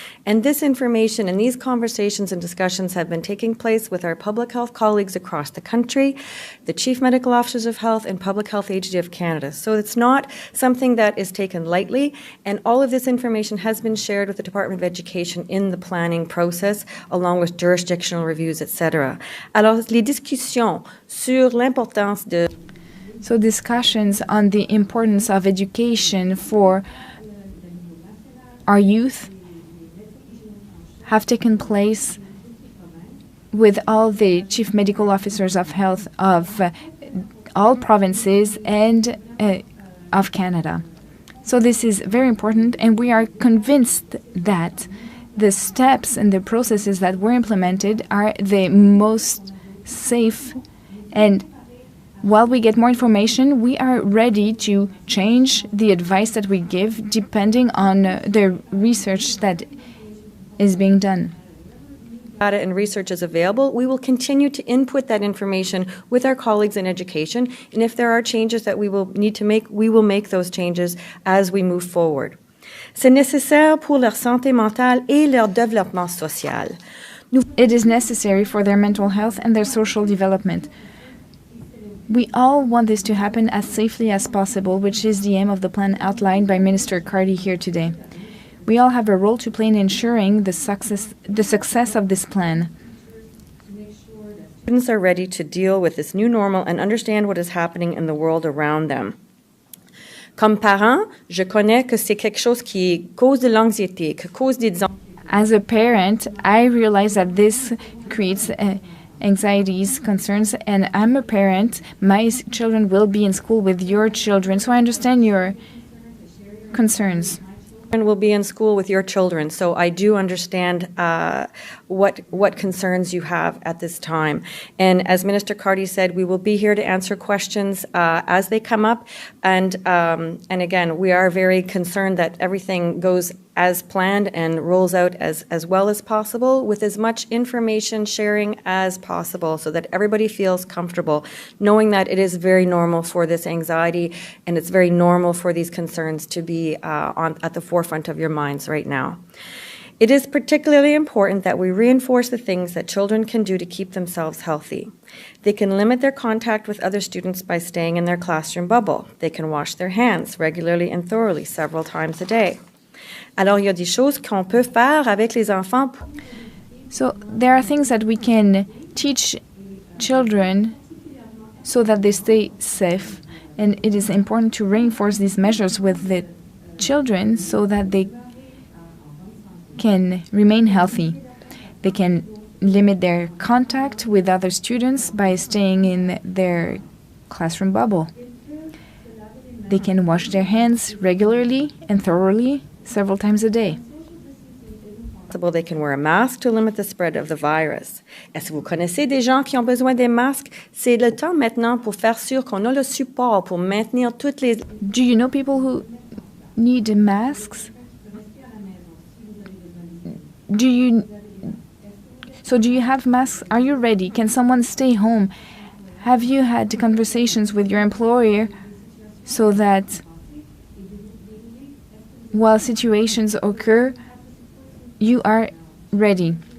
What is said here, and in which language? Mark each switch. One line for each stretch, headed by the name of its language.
English: And this information and these conversations and discussions have been taking place with our public health colleagues across the country, the Chief Medical Officers of Health, and Public Health Agency of Canada. So it's not something that is taken lightly, and all of this information has been shared with the Department of Education in the planning process, along with jurisdictional reviews, etc.
French: Alors, les discussions sur l'importance de
English: So discussions on the importance of education for our youth have taken place with all the chief medical officers of health of all provinces and of Canada. So this is very important, and we are convinced that the steps and the processes that were implemented are the most safe, and while we get more information, we are ready to change the advice that we give depending on the research that is being done. Data and research is available. We will continue to input that information with our colleagues in education, and if there are changes that we will need to make, we will make those changes as we move forward.
French: C'est nécessaire pour leur santé mentale et leur développement social.
English: It is necessary for their mental health and their social development. We all want this to happen as safely as possible, which is the aim of the plan outlined by Minister Carty here today. We all have a role to play in ensuring the success of this plan. Students are ready to deal with this new normal and understand what is happening in the world around them.
French: Comme parent, je connais que c'est quelque chose qui cause de l'anxiété, qui cause des...
English: As a parent, I realize that this creates anxieties, concerns, and I'm a parent. My children will be in school with your children, so I understand your concerns. Will be in school with your children, so I do understand what concerns you have at this time. And as Minister Carty said, we will be here to answer questions as they come up. And again, we are very concerned that everything goes as planned and rolls out as well as possible, with as much information sharing as possible, so that everybody feels comfortable, knowing that it is very normal for this anxiety and it's very normal for these concerns to be at the forefront of your minds right now. It is particularly important that we reinforce the things that children can do to keep themselves healthy. They can limit their contact with other students by staying in their classroom bubble. They can wash their hands regularly and thoroughly several times a day.
French: Alors, il y a des choses qu'on peut faire avec les enfants.
English: So there are things that we can teach children so that they stay safe, and it is important to reinforce these measures with the children so that they can remain healthy. They can limit their contact with other students by staying in their classroom bubble. They can wash their hands regularly and thoroughly several times a day. They can wear a mask to limit the spread of the virus.
French: Est-ce que vous connaissez des gens qui ont besoin des masques? C'est le temps maintenant pour faire sûr qu'on a le support pour maintenir toutes les...
English: Do you know people who need masks? Do you have masks? Are you ready? Can someone stay home? Have you had conversations with your employer so that while situations occur, you are ready?